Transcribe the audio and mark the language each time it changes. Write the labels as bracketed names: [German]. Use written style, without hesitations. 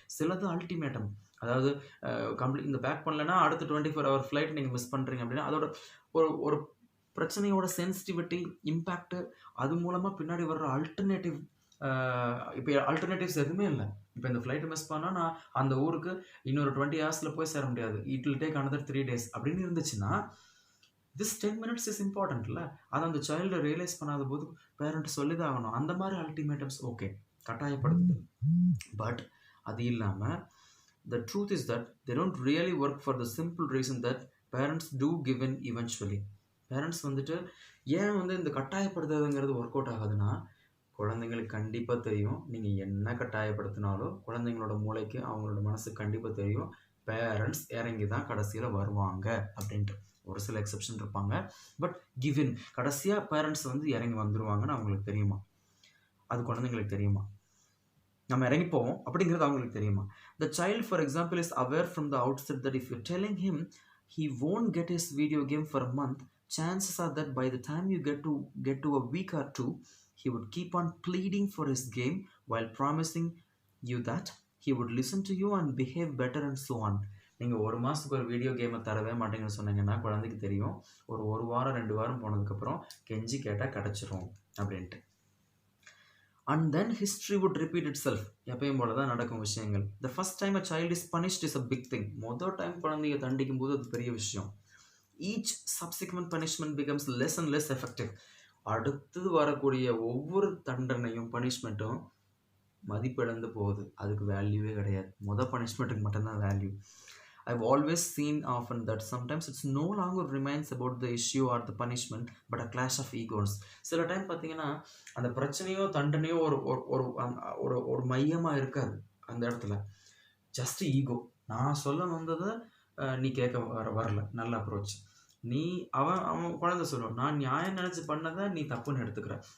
[Tamil] சிலது அல்டிமேட்டம், அதாவது இந்த பேக் பண்ணலைன்னா அடுத்த 24 hour ஃப்ளைட் நீங்கள் மிஸ் பண்ணுறீங்க அப்படின்னா அதோட ஒரு பிரச்சனையோட சென்சிட்டிவிட்டி, இம்பேக்ட்டு, அது மூலமாக பின்னாடி வர்ற ஆல்டர்னேட்டிவ், இப்போ ஆல்டர்னேட்டிவ்ஸ் எதுவுமே இல்லை. இப்போ இந்த ஃப்ளைட்டு மிஸ் பண்ணால் நான் அந்த ஊருக்கு இன்னொரு 20 hours போய் சேர முடியாது, [English] it will take another 3 days [Tamil] அப்படின்னு இருந்துச்சுன்னா [English] this 10 minutes is important [Tamil] இல்லை. அதை அந்த சைல்டு ரியலைஸ் பண்ணாத போது பேரண்ட் சொல்லி தான் ஆகணும். அந்த மாதிரி அல்டிமேட்டம்ஸ் ஓகே, கட்டாயப்படுத்துது. பட் அது இல்லாமல் [English] the truth is that they don't really work for the simple reason that parents do give in eventually. [Tamil] Parents வந்துட்டு ஏன் வந்து இந்த கட்டாயப்படுத்துறதுங்கிறது ஒர்க் அவுட் ஆகுதுன்னா, குழந்தைங்களுக்கு கண்டிப்பாக தெரியும், நீங்கள் என்ன கட்டாயப்படுத்தினாலும் குழந்தைங்களோட மூளைக்கு அவங்களோட மனசுக்கு கண்டிப்பாக தெரியும் பேரண்ட்ஸ் இறங்கி தான் கடைசியில் வருவாங்க அப்படின்ட்டு. ஒரு சில எக்ஸப்ஷன் இருப்பாங்க, பட் கிவன் கடைசியாக பேரண்ட்ஸ் வந்து இறங்கி வந்துடுவாங்கன்னு அவங்களுக்கு தெரியுமா, அது குழந்தைங்களுக்கு தெரியுமா, நம்ம இறங்கி போவோம் அப்படிங்கிறது அவங்களுக்கு தெரியுமா. [English] The child, for example, is aware from the outset that if you're telling him he won't get his video game for a month, chances are that by the time you get to a week or two, he would keep on pleading for his game while promising you that he would listen to you and behave better and so on. [Tamil] நீங்கள் ஒரு மாதத்துக்கு ஒரு video கேமை தரவே மாட்டேங்கன்னு சொன்னீங்கன்னா குழந்தைக்கு தெரியும், ஒரு வாரம் 2 வாரம் போனதுக்கப்புறம் கெஞ்சி கேட்டால் கிடச்சிரும் அப்படின்ட்டு. [English] And then history would repeat itself. [Tamil] எப்பயும் போல தான் நடக்கும் விஷயங்கள். [English] The first time a child is punished is a big thing. [Tamil] மொதல் டைம் குழந்தைய தண்டிக்கும் போது அது பெரிய விஷயம். [English] Each subsequent punishment becomes less and less effective. [Tamil] அடுத்தது வரக்கூடிய ஒவ்வொரு தண்டனையும் பனிஷ்மெண்ட்டும் மதிப்பிழந்து போகுது, அதுக்கு வேல்யூவே கிடையாது. மொதல் பனிஷ்மெண்ட்டுக்கு மட்டும்தான் value. [English] I've always seen often that sometimes it's no longer remains about the issue or the punishment but a clash of egos. [Tamil] சில டைம் பார்த்தீங்கன்னா அந்த பிரச்சனையோ தண்டனையோ ஒரு ஒரு ஒரு ஒரு ஒரு மையமாக இருக்காது அந்த இடத்துல. Just ego. நான் சொல்ல வந்ததை நீ கேட்க வரல. நல்ல அப்ரோச். நீ அவன் அவன் குழந்தை சொல்லுவான், நான் நியாயம் நினச்சி பண்ணதை நீ தப்புன்னு எடுத்துக்கிற.